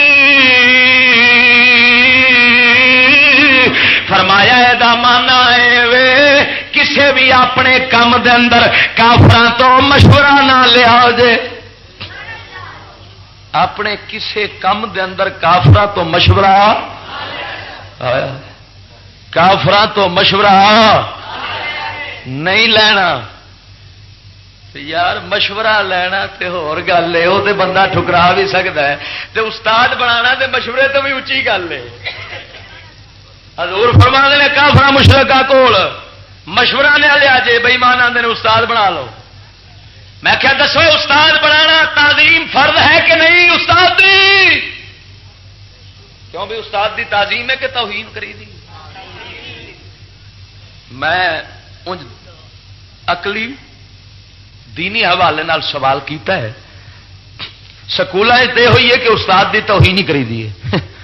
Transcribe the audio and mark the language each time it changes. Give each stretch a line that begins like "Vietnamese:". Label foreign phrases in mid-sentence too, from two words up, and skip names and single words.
Punjabi: فرمایا اے دا معنی ہے کسے بھی اپنے کام دے اندر کافراں تو مشورہ نہ لیا جے، اپنے کسے کام دے اندر کافراں تو مشورہ کافراں تو مشورہ نہیں لینا. یار مشورہ لینا تے ہور گل ہے، وہ تے بندہ ٹھکرا بھی سکتا ہے، تے استاد بنانا تے مشورے تو بھی اچھی گل ہے. حضور فرماندے نے کافر مشرکاں کول مشورہ نہ لیا جے، بے ایمان آندے نے استاد بنا لو. میں کیا دسو استاد بنانا تعظیم فرض ہے کہ نہیں استاد دی؟ کیوں بھی استاد دی تعظیم ہے کہ توہین کری دی؟ میں عقلی دینی حوالے نال سوال کیتا ہے، سکولوں یہ ہوئی ہے کہ استاد دی توہین ہی کری دی ہے.